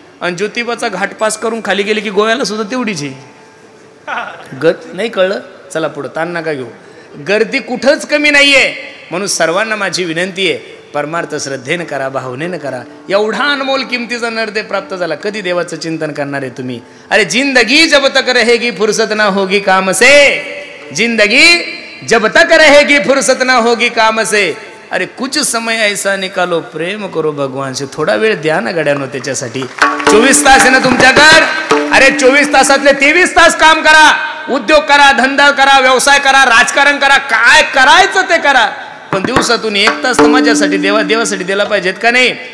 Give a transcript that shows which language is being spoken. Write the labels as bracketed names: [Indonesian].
[Marathi] आणि ज्योतिबाचा घाट पास करून खाली गेले की गोव्याला सुद्धा तेवढीच आहे. नाही कळलं, चला पुढं, ताण नका घेऊ. गर्दी कुठंच कमी नाहीये. म्हणून सर्वांना माझी विनंती आहे, परमार्थ श्रद्धेनं करा, भावनेनं करा. एवढा अनमोल किमतीचा नरदे प्राप्त झाला, कधी देवाचं चिंतन करणार आहे तुम्ही. [Hindi] अरे जिंदगी जब तक रहेगी फुर्सत ना होगी काम से, जिंदगी जब तक रहेगी फुर्सत ना होगी काम से. अरे कुछ समय ऐसा निकालो, प्रेम करो भगवान से. [Marathi] थोडा वेळ द्या ना गड्यानो त्याच्यासाठी. 24 तास आहे ना तुमच्याकडे, अरे 24 तासातले 23 तास काम करा, उद्योग करा, धंदा करा, व्यवसाय करा, राजकारण करा, काय करायचं ते करा, पण दिवसातून 1 तास तर माझ्यासाठी देवासाठी दिला पाहिजेत का नाही.